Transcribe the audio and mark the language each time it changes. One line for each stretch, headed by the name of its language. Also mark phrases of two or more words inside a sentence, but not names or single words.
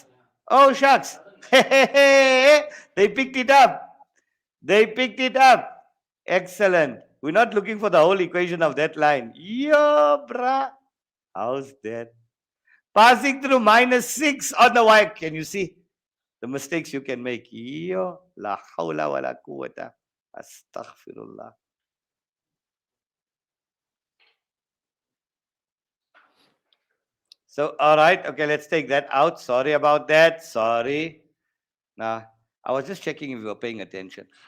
English: Oh, shucks. They picked it up. They picked it up. Excellent. We're not looking for the whole equation of that line. Yo, brah. How's that? Passing through -6 on the y. Can you see the mistakes you can make?
Arabic: Yo, لا حول ولا قوة.
English: Astaghfirullah. So, all right. Okay, let's take that out. Sorry about that. Sorry. Now, I was just checking if you were paying attention.